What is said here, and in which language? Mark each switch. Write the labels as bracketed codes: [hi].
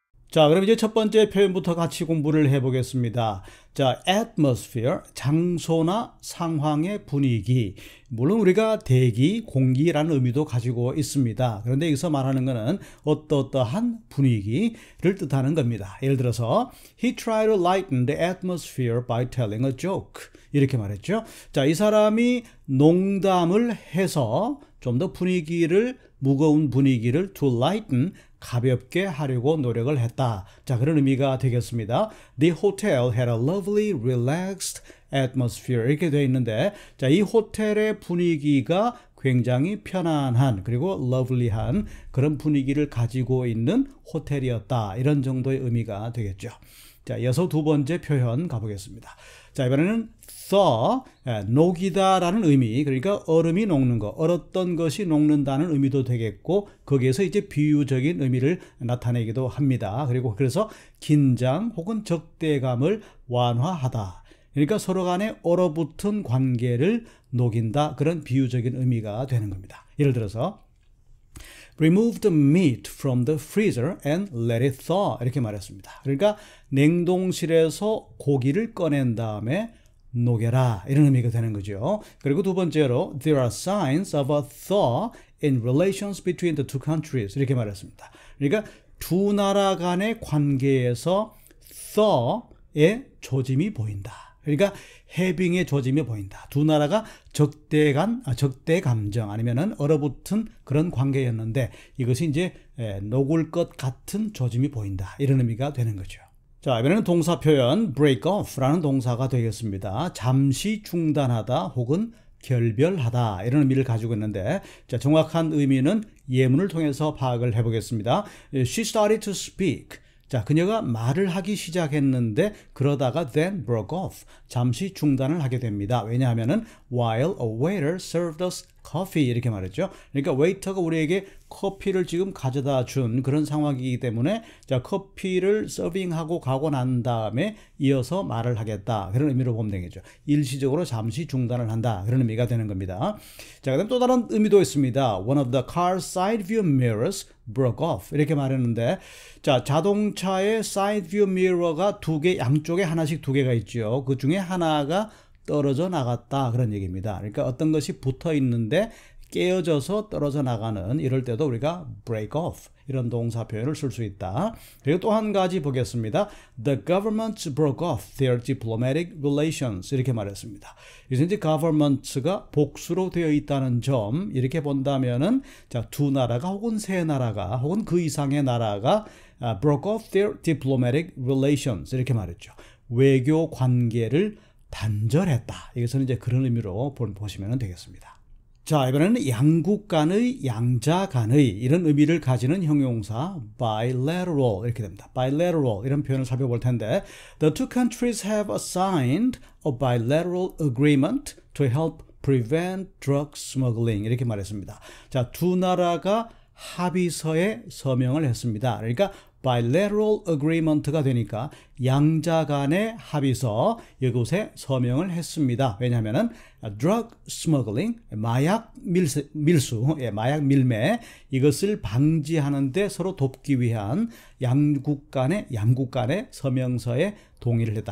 [ko] 자, 그럼 이제 첫 번째 표현부터 같이 공부를 해보겠습니다. 자, atmosphere, 장소나 상황의 분위기. 물론 우리가 대기, 공기라는 의미도 가지고 있습니다. 그런데 여기서 말하는 것은 어떠한 분위기를 뜻하는 겁니다. 예를 들어서 [en] He tried to lighten the atmosphere by telling a joke. [ko] 이렇게 말했죠. 자, 이 사람이 농담을 해서 좀 더 무거운 분위기를 to lighten, 가볍게 하려고 노력을 했다. 자, 그런 의미가 되겠습니다. [en] The hotel had a lovely, relaxed atmosphere. [ko] 이렇게 되어 있는데, 자, 이 호텔의 분위기가 굉장히 편안한, 그리고 lovely한 그런 분위기를 가지고 있는 호텔이었다. 이런 정도의 의미가 되겠죠. 자, 이어서 두 번째 표현 가보겠습니다. 자, 이번에는 thaw, 녹이다라는 의미, 그러니까 얼음이 녹는 거, 얼었던 것이 녹는다는 의미도 되겠고, 거기에서 이제 비유적인 의미를 나타내기도 합니다. 그리고 그래서 긴장 혹은 적대감을 완화하다. 그러니까 서로 간에 얼어붙은 관계를 녹인다. 그런 비유적인 의미가 되는 겁니다. [en] 예를 들어서 Remove the meat from the freezer and let it thaw. [ko] 이렇게 말했습니다. 그러니까 냉동실에서 고기를 꺼낸 다음에 녹여라. 이런 의미가 되는 거죠. 그리고 두 번째로 [en] There are signs of a thaw in relations between the two countries. [ko] 이렇게 말했습니다. 그러니까 두 나라 간의 관계에서 thaw의 조짐이 보인다. 그러니까 해빙의 조짐이 보인다. 두 나라가 적대 감정 아니면은 얼어붙은 그런 관계였는데 이것이 이제 녹을 것 같은 조짐이 보인다. 이런 의미가 되는 거죠. 자, 이번에는 동사 표현 break off라는 동사가 되겠습니다. 잠시 중단하다 혹은 결별하다 이런 의미를 가지고 있는데, 자, 정확한 의미는 예문을 통해서 파악을 해보겠습니다. [en] She started to speak. [ko] 자, 그녀가 말을 하기 시작했는데 그러다가 [en] then broke off. [ko] 잠시 중단을 하게 됩니다. 왜냐하면은 [en] while a waiter served us coffee [ko] 이렇게 말했죠. 그러니까 웨이터가 우리에게 커피를 지금 가져다 준 그런 상황이기 때문에 자, 커피를 서빙하고 가고 난 다음에 이어서 말을 하겠다. 그런 의미로 보면 되겠죠. 일시적으로 잠시 중단을 한다. 그런 의미가 되는 겁니다. 자, 그다음 또 다른 의미도 있습니다. [en] One of the car's side view mirrors broke off. [ko] 이렇게 말했는데, 자, 자동차의 side view mirror가 양쪽에 하나씩 두 개가 있죠. 그 중에 하나가 떨어져 나갔다. 그런 얘기입니다. 그러니까 어떤 것이 붙어 있는데 깨어져서 떨어져 나가는, 이럴 때도 우리가 break off 이런 동사 표현을 쓸 수 있다. 그리고 또 한 가지 보겠습니다. [en] The governments broke off their diplomatic relations. [ko] 이렇게 말했습니다. 그래서 이제 governments가 복수로 되어 있다는 점, 이렇게 본다면은 자, 두 나라가 혹은 세 나라가 혹은 그 이상의 나라가 [en] broke off their diplomatic relations. [ko] 이렇게 말했죠. 외교 관계를 단절했다. 이것은 이제 그런 의미로 보시면 되겠습니다. 자, 이번에는 양국 간의, 양자 간의 이런 의미를 가지는 형용사 bilateral 이렇게 됩니다. [en] bilateral [ko] 이런 표현을 살펴볼 텐데, [en] The two countries have signed a bilateral agreement to help prevent drug smuggling [ko] 이렇게 말했습니다. 자, 두 나라가 합의서에 서명을 했습니다. 그러니까 bilateral agreement가 되니까 양자 간의 합의서 이곳에 서명을 했습니다. 왜냐하면은 drug smuggling, 마약 밀수, 마약 밀매 이것을 방지하는데 서로 돕기 위한 양국 간의 서명서에 동의를 했다.